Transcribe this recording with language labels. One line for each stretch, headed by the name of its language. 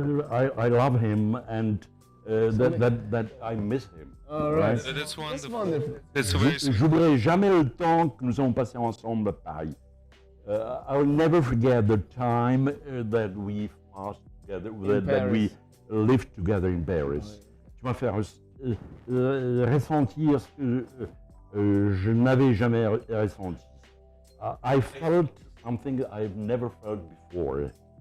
English: I love him and that I miss him. Right. That's wonderful. wonderful. That's very sweet.
French: J'oublierai jamais le temps que nous avons passé ensemble à Paris.
English: I'll never forget the time that we passed together, that we lived together in Paris.
French: Tu m'as fait ressentir ce que je n'avais jamais ressenti.
English: I felt something I've never felt before.